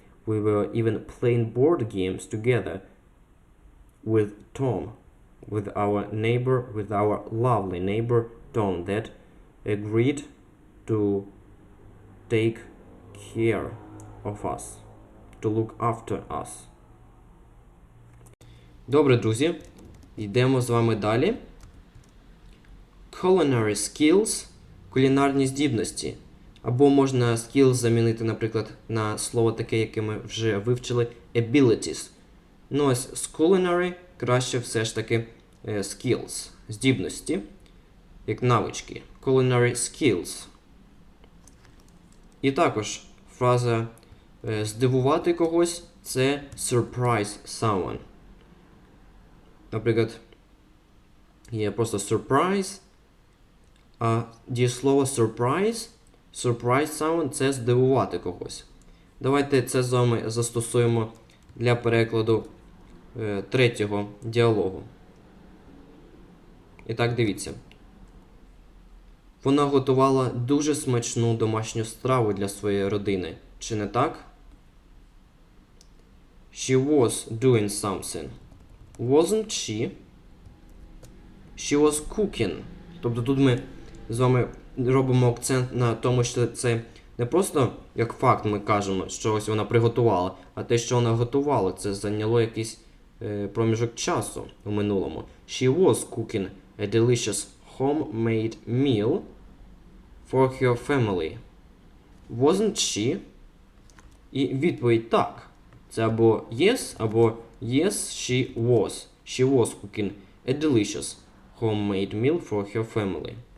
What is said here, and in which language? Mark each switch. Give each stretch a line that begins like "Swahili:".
English: We were even playing board games together with Tom, with our lovely neighbor Tom, that agreed to take care of us, to look after us.
Ukrainian: Добре, друзі, йдемо з вами далі.
English: Culinary skills
Ukrainian: – кулінарні здібності. Або можна skills замінити, наприклад, на слово таке, яке ми вже вивчили – abilities. Ну ось з culinary краще все ж таки skills – здібності, як навички.
English: Culinary skills.
Ukrainian: І також фраза здивувати когось – це surprise someone. Наприклад, є просто surprise, а дієслово surprise someone – це здивувати когось. Давайте це з вами застосуємо для перекладу третього діалогу. І так, дивіться. Вона готувала дуже смачну домашню страву для своєї родини. Чи не так?
English: She was doing something. Wasn't she? She was cooking.
Ukrainian: Тобто тут ми з вами робимо акцент на тому, що це не просто як факт ми кажемо, що ось вона приготувала, а те, що вона готувала, це зайняло якийсь проміжок часу у минулому.
English: She was cooking a delicious homemade meal for her family. Wasn't she?
Ukrainian: І відповідь так. Це або
English: yes, або yes, she was. She was cooking a delicious homemade meal for her family.